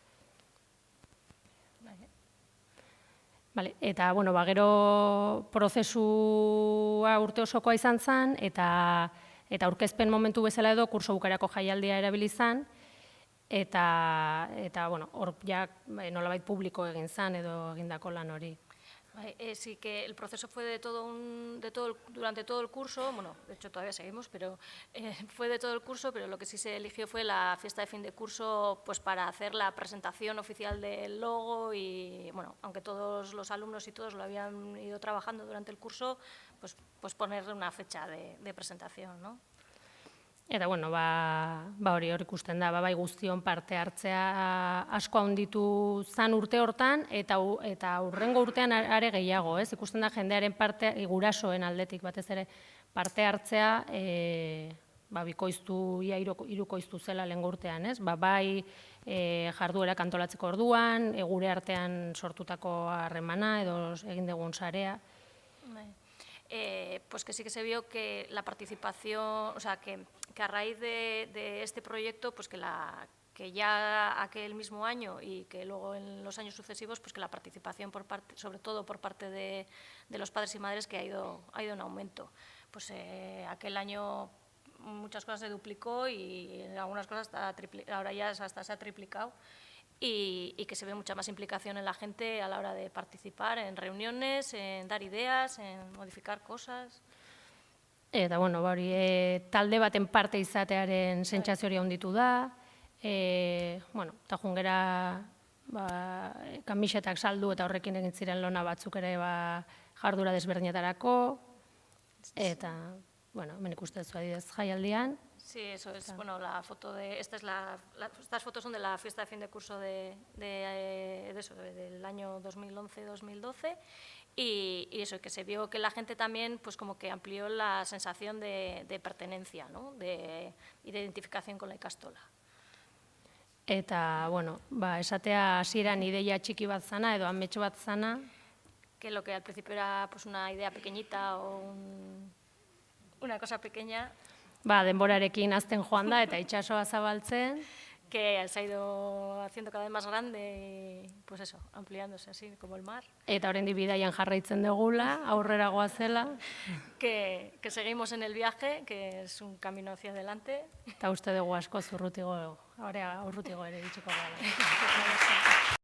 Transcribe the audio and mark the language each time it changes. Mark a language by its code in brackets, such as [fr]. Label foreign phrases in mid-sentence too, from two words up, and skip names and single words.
[eu] Eta, gero prozesua urte osokoa izan zen, eta aurkezpen momentu bezala edo kurso bukarako jaialdia erabili zen, eta hor nolabait publiko egin zen edo egindako lan hori. [es] Sí, que el proceso fue durante todo el curso, bueno, de hecho todavía seguimos, pero fue de todo el curso, pero lo que sí se eligió fue la fiesta de fin de curso pues para hacer la presentación oficial del logo y, bueno, aunque todos los alumnos y todos lo habían ido trabajando durante el curso, pues poner una fecha de presentación, ¿no? [eu] Eta, hori ikusten da, bai guztion parte hartzea asko handitu zan urte hortan, eta hurrengo urtean are gehiago, ez? Ikusten da jendearen parte, gurasoen aldetik batez ere parte hartzea, bikoiztu, ia hirukoiztu zela lehengo urtean, ez? Bai jarduerak antolatzeko orduan, gure artean sortutako harremana edo egin dugun sarea. [es] Pues que sí que se vio que la participación, o sea, que a raíz de este proyecto, pues que ya aquel mismo año y que luego en los años sucesivos, pues que la participación sobre todo por parte de los padres y madres que ha ido en aumento. Pues aquel año muchas cosas se duplicó y en algunas cosas ahora ya hasta se ha triplicado. Y que se ve mucha más implicación en la gente a la hora de participar en reuniones, en dar ideas, en modificar cosas. [eu] Eta, talde baten parte izatearen sentsazio hori handitu da, eta jungera kamisetak saldu eta horrekin egin ziren lona batzuk ere jardura desberdinetarako, eta, hemen ikusten zu adidez jaialdian. [es] Sí, eso es. Bueno, la foto de estas fotos son de la fiesta de fin de curso del año 2011-2012 y eso, que se vio que la gente también, pues como que amplió la sensación de pertenencia, ¿no? De identificación con la ikastola. [eu] Eta, bueno, esatea hasieran ideia txiki bat zana edo ametxo bat zana. [es] Que lo que al principio era pues una idea pequeñita o una cosa pequeña. [eu] Denborarekin hazten joan da eta itsasoa zabaltzen. [es] Que se ha ido haciendo cada vez más grande y, pues eso, ampliándose así, como el mar. [eu] Eta oraindik bidaian jarraitzen dugula, aurrera goazela. [es] Que seguimos en el viaje, que es un camino hacia adelante. [eu] Eta uste dugu asko urrutigo ere ditxiko gara.